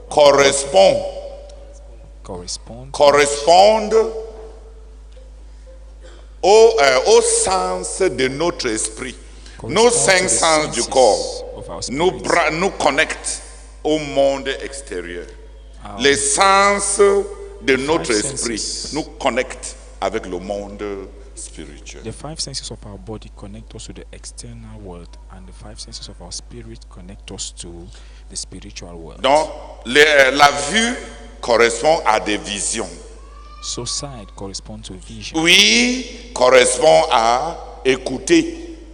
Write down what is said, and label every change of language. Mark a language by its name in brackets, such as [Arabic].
[French] correspondent au sens de notre esprit. Nos 5 sens du corps nous connectent au monde extérieur. Les sens de notre esprit nous connectent avec le monde spirituel. [English] The 5 senses of our body connect us to the external world, and the 5 senses of our spirit connect us to the spiritual world. [French] Donc, la vue correspond à des visions. [English] So sight corresponds to vision. [French] Oui, correspond à écouter.